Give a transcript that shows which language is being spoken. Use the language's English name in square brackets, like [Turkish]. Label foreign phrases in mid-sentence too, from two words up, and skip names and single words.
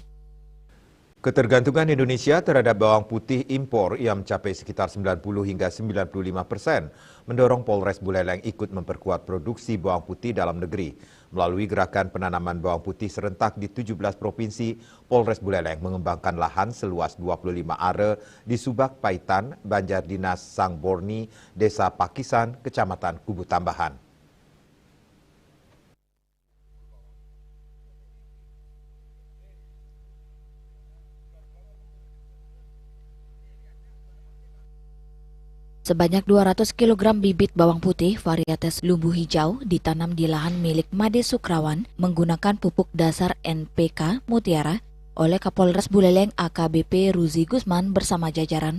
[Indonesian] Ketergantungan Indonesia terhadap bawang putih impor yang mencapai sekitar 90 hingga 95%, mendorong Polres Buleleng ikut memperkuat produksi bawang putih dalam negeri. Melalui gerakan penanaman bawang putih serentak di 17 provinsi, Polres Buleleng mengembangkan lahan seluas 25 are di Subak Paitan, Banjar Dinas Sangborni, Desa Pakisan, Kecamatan Kubu Tambahan. Sebanyak 200 kg bibit bawang putih varietas lumbu hijau ditanam di lahan milik Made Sukrawan menggunakan pupuk dasar NPK Mutiara oleh Kapolres Buleleng AKBP Ruzi Gusman bersama jajaran.